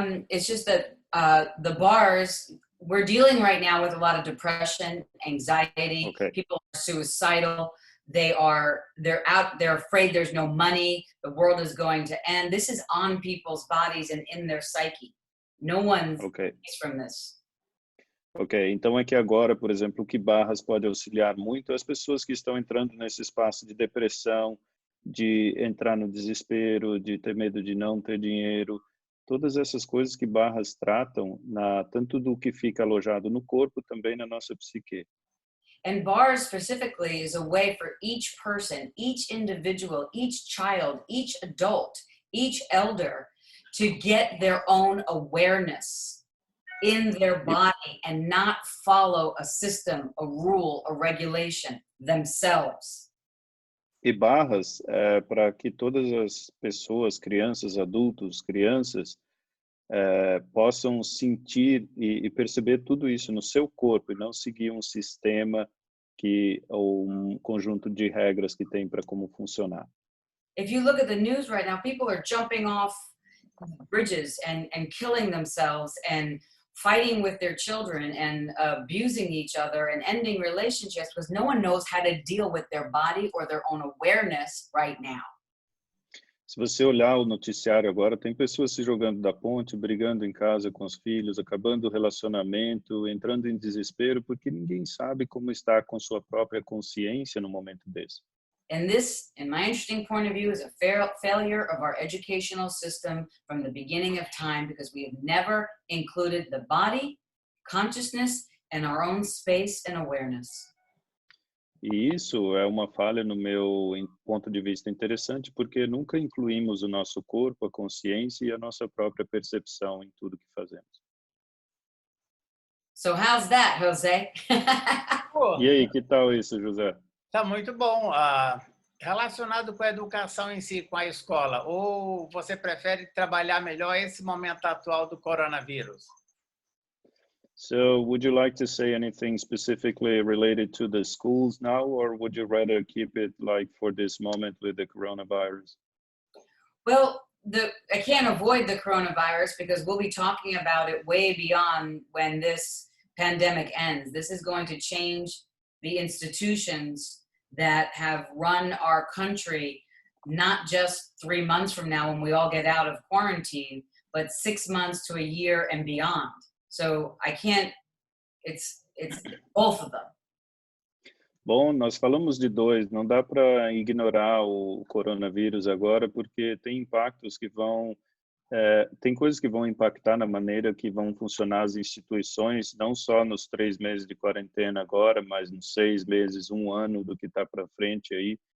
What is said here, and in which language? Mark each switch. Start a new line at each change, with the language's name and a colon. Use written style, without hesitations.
English: It's just that the bars, we're dealing right now with a lot of depression, anxiety, Okay. People are suicidal, they're afraid there's no money, the world is going to end. This is on people's bodies and in their psyche. No one is from this.
Portuguese: Ok, então é que agora, por exemplo, o que Barras pode auxiliar muito as pessoas que estão entrando nesse espaço de depressão, de entrar no desespero, de ter medo de não ter dinheiro, todas essas coisas que Barras tratam, tanto do que fica alojado no corpo, também na nossa psique.
English: And bars specifically is a way for each person, each individual, each child, each adult, each elder to get their own awareness in their body and not follow a system, a rule, a regulation themselves.
Portuguese: E Barras para que todas as pessoas, crianças, adultos, crianças, possam sentir e perceber tudo isso no seu corpo e não seguir um sistema ou um conjunto de regras que tem para como funcionar.
English: If you look at the news right now, people are jumping off bridges and killing themselves and fighting with their children and abusing each other and ending relationships because no one knows how to deal with their body or their own awareness right now.
Portuguese: Se você olhar o noticiário agora, tem pessoas se jogando da ponte, brigando em casa com os filhos, acabando o relacionamento, entrando em desespero, porque ninguém sabe como estar com sua própria consciência no momento desse.
English: And this, in my interesting point of view, is a failure of our educational system from the beginning of time because we have never included the body, consciousness, and our own space and awareness.
Portuguese: E isso é uma falha no meu ponto de vista interessante, porque nunca incluímos o nosso corpo, a consciência e a nossa própria percepção em tudo que fazemos.
English: So how's that, Jose?
Portuguese: Pô, E aí, que tal isso, José? tá muito bom. Relacionado com a educação em si, com a escola, ou você prefere trabalhar melhor esse momento atual do coronavírus?
English: So, would you like to say anything specifically related to the schools now, or would you rather keep it like for this moment with the coronavirus? Well, I can't avoid the coronavirus because we'll be talking about it way beyond when this pandemic ends. This is going to change the institutions that have run our country, not just 3 months from now when we all get out of quarantine, but 6 months to a year and beyond. So I can't, it's both of them.
Portuguese: Bom, nós falamos de dois, não dá para ignorar o coronavírus agora, porque tem impactos que vão, tem coisas que vão impactar na maneira que vão funcionar as instituições, não só nos 3 meses de quarentena agora, mas nos 6 meses, 1 ano do que está para frente aí.